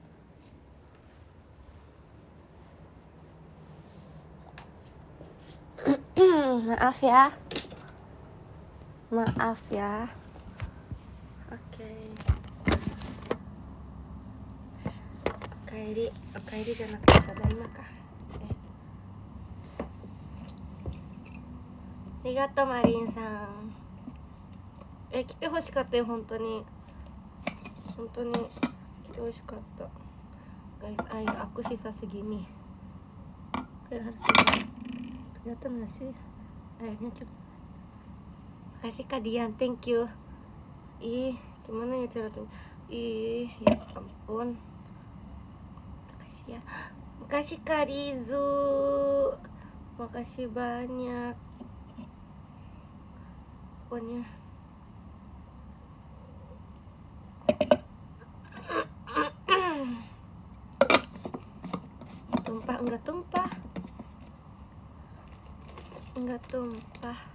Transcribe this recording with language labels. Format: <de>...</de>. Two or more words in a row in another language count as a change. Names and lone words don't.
<id>Maaf ya.</id> <ja>Oke. Okairi じゃなくてただいまか。ありがとうマリンさん。来てほしかったよ、本当に来てほしかった。Guys,</ja> <id>air aku sisa segini. Kayak harus segini. Kelihatan gak sih? Airnya cepet. Makasih Kak Dian,</id> <en>thank you.</en> <id>Gimana ya cara tuh? Ya ampun. Makasih ya. Makasih Kak Rizu. Makasih banyak. Pokoknya enggak tumpah.</id>